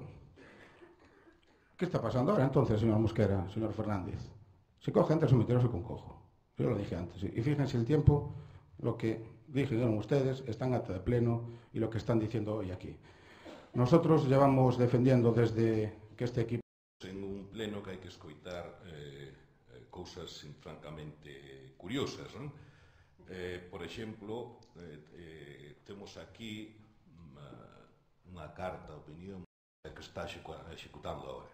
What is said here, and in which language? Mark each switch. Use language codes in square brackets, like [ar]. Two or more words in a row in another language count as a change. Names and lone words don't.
[es] ¿Qué está pasando ahora entonces, señor Mosquera, señor Fernández? Se coge antes o meterse con cojo. Yo lo dije antes. Y fíjense el tiempo, lo que dijeron ustedes, está en acta de pleno y lo que están diciendo hoy aquí. Nosotros llevamos defendiendo desde que este equipo... [gl] En un pleno que hai que escoitar cousas francamente curiosas, non? Por exemplo, temos aquí unha carta de opinión que está executando agora.